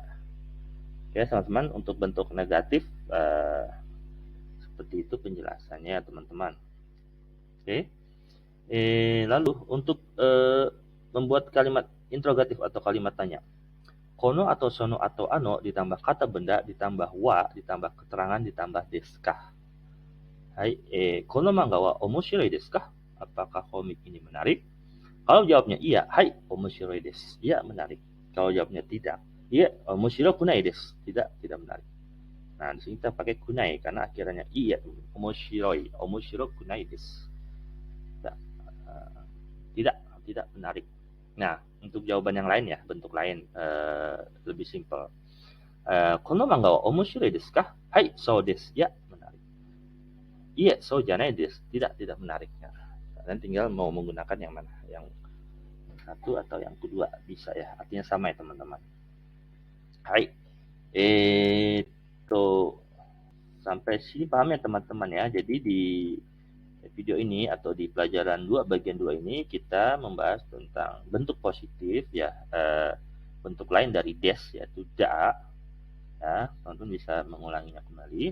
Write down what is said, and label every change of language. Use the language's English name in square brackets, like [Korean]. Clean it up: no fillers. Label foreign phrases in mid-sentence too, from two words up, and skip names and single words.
[Indonesian] Oke teman-teman, untuk bentuk negatif seperti itu penjelasannya teman-teman. Oke. Lalu untuk membuat kalimat interrogatif atau kalimat tanya. Kono atau sono atau ano ditambah kata benda ditambah wa ditambah keterangan ditambah [Japanese] ですか. はい、この漫画は面白いですか? [Indonesian] Apakah komik ini menarik? Kalau jawabnya iya, hai, [Japanese] 面白いです. [Indonesian] Iya, menarik. Kalau jawabnya tidak, iya, [Japanese] 面白くないです. [Indonesian] Tidak menarik. Nah, di sini kita pakai kunai karena akhirnya iya, [Japanese] 面白い、面白くないです. [Indonesian] Tidak, tidak menarik. Nah, untuk jawaban yang lain ya, bentuk lain lebih simpel. [Japanese] この漫画は面白いですか？はい、そうです. [Indonesian] Ya, menarik. Iya, [Japanese] そうじゃないです. [Indonesian] Tidak menarik. Nah, kalian tinggal mau menggunakan yang mana? Yang satu atau yang kedua bisa ya. Artinya sama ya, teman-teman. Hai. Sampai sini paham ya, teman-teman ya. Jadi di video ini atau di pelajaran 2 bagian 2 ini kita membahas tentang bentuk positif ya, bentuk lain dari des yaitu da ya, teman-teman bisa mengulanginya kembali.